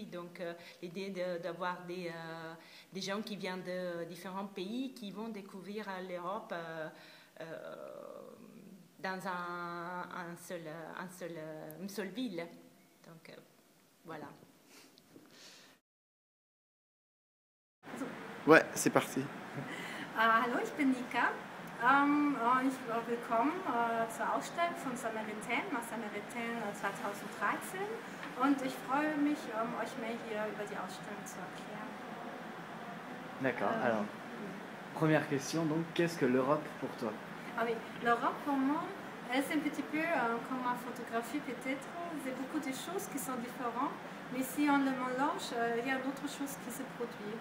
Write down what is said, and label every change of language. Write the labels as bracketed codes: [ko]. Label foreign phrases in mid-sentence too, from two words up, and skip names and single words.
[fr] Donc, l'idée d'avoir des gens qui viennent de différents pays qui vont découvrir l'Europe dans une seule ville. Donc, voilà. Ouais, c'est parti. [de] Hallo, ich bin Nika. Willkommen zur Ausstellung von Samaritaine, Ma Samaritaine 2013. Und ich freue mich, euch mehr hier über die Ausstellung zu erklären. [fr] D'accord, alors, première question, donc, qu'est-ce que l'Europe pour toi? Ah oui, l'Europe pour moi, c'est un petit peu comme ma photographie peut-être. C'est beaucoup de choses qui sont différentes, mais si on le mélange, il y a d'autres choses qui se produisent.